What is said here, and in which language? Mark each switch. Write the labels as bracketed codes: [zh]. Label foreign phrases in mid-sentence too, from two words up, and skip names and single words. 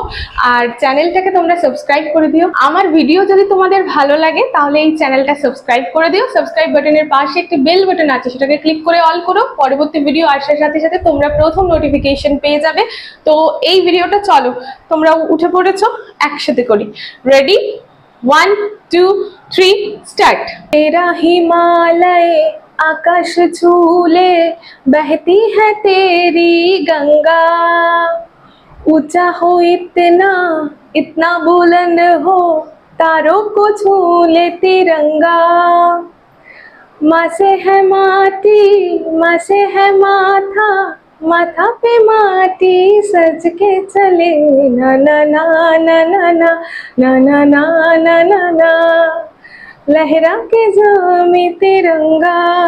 [bn] আর চ্যানেলটাকে তোমরা সাবস্ক্রাইব করে দিও। আমার ভিডিও যদি তোমাদের ভালো লাগে তাহলে এই চ্যানেলটা সাবস্ক্রাইব করে দিও। সাবস্ক্রাইব বাটনের পাশে একটি [en] bell button [bn] আছে, সেটাকে ক্লিক করে অল করো। পরবর্তী ভিডিও আসার সাথে সাথে তোমরা প্রথম নোটিফিকেশন পেয়ে যাবে। তো এই ভিডিওটা চলো, তোমরা উঠে পড়েছো, একসাথে করি। রেডি? 1 2 3 স্টার্ট। [hi] तेरा हिमालय आकाश झूले, बहती है तेरी गंगा, ऊंचा हो इतना इतना बुलंद हो, तारों को झूले तिरंगा, माँ से है माटी, माँ से है माथा, माथा पे माटी सज के चले, ना ना ना ना ना ना ना ना ना ना ना ना, लहरा के जामे तिरंगा,